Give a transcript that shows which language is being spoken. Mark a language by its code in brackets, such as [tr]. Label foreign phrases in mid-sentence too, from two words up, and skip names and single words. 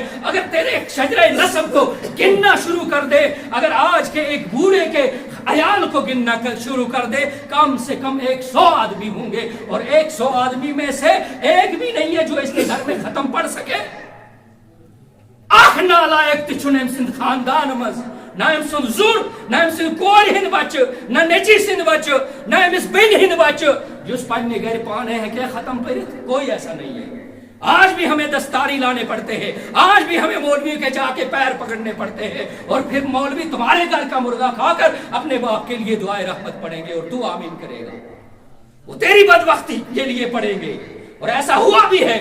[ur] اگر تیرے شجرہ نسب کو گننا شروع کر دے, اگر آج کے ایک بوڑھے کے عیال کو گننا شروع کر دے, کم سے کم 100 آدمی ہوں گے اور 100 آدمی میں سے ایک بھی نہیں ہے جو اس کے گھر میں ختم پڑھ سکے. [ks] خدا لائق تہ چھُنہٕ أمۍ سٕنٛدِ خاندان منٛز نہ أمۍ سُنٛد زُر نہ أمۍ سٕنٛدِ کورِ ہٕنٛدۍ بچہٕ نہ نیٚچی سٕنٛدۍ بچہٕ نہ أمِس بیٚنہِ ہٕنٛدۍ بچہٕ یُس پننہِ گھر پانے ہیٚکہِ ختم پٔرِتھ [ur] کوئی ایسا نہیں ہے. آج بھی ہمیں دستاری لانے پڑتے ہیں, آج بھی ہمیں مولوی کے جا کے پیر پکڑنے پڑتے ہیں, اور پھر مولوی تمہارے گھر کا مرغا کھا کر اپنے باپ کے لیے دعائے رحمت پڑھیں گے اور تو آمین کرے گا, وہ تیری بدبختی کے لیے پڑھیں گے. اور ایسا ہوا بھی ہے.